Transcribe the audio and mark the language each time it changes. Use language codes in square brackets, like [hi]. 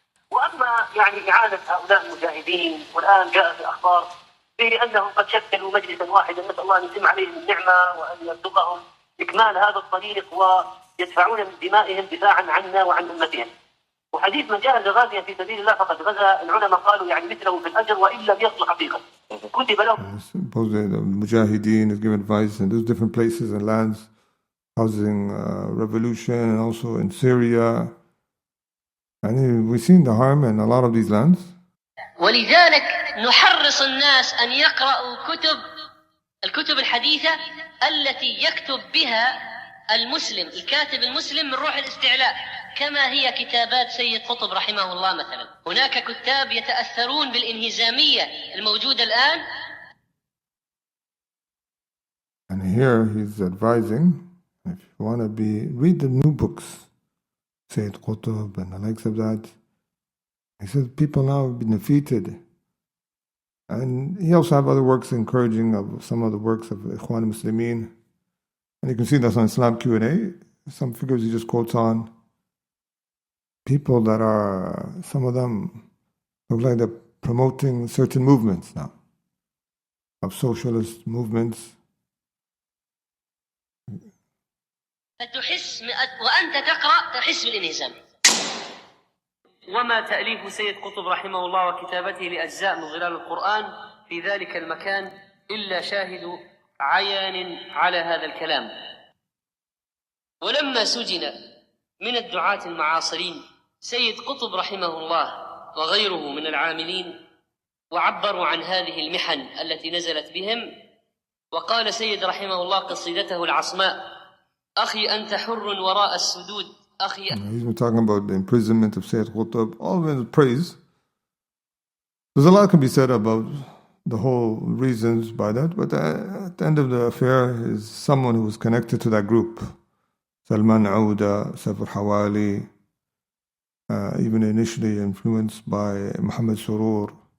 [ar] وأما إعانة هؤلاء المجاهدين، والآن جاءت الأخبار بأنهم قد شكلوا مجلسا واحدا، نسأل الله أن يتم عليهم النعمة وأن يرزقهم إكمال هذا الطريق ويدفعون من دمائهم دفاعا عنا وعن أمتهم. وحديث من جاهد غازيا في سبيل الله فقد غزا، العلماء قالوا مثله في الأجر وإن لم يصل حقيقة. [en] Supposedly the Mujahideen is given advice in those different places and lands causing revolution, and also in Syria. And we've seen the harm in a lot of these lands. [ar] ولذلك نحرص الناس أن يقرأوا الكتب الحديثة التي يكتب بها المسلم، الكاتب المسلم من روح الاستعلاء، كما هي كتابات سيد قطب رحمه الله مثلا. هناك كتاب يتأثرون بالانهزامية الموجودة الآن. [en] And here he's advising, if you want to read the new books, Sayyid Qutb and the likes of that. He says people now have been defeated. And he also have other works encouraging of some of the works of Ikhwan Muslimin. And you can see that's on Islam Q&A. Some figures he just quotes on. People that are, some of them look like they're promoting certain movements now, of socialist movements. [ar] تحس وأنت تقرأ تحس بالانهزام. وما تأليف سيد قطب رحمه الله وكتابته لأجزاء من ظلال القرآن في ذلك المكان إلا شاهد عيان على هذا الكلام. ولما سجن من الدعاة المعاصرين سيد قطب رحمه الله وغيره من العاملين وعبروا عن هذه المحن التي نزلت بهم، وقال سيد رحمه الله قصيدته العصماء: أخي أنت حر وراء السدود. [en] He's been talking about the imprisonment of Sayyid Qutb, all of it is praise. There's a lot can be said about the whole reasons by that, but at the end of the affair is someone who was connected to that group. Salman Al-Awdah, Safar Hawali, even initially influenced by Muhammad Surur.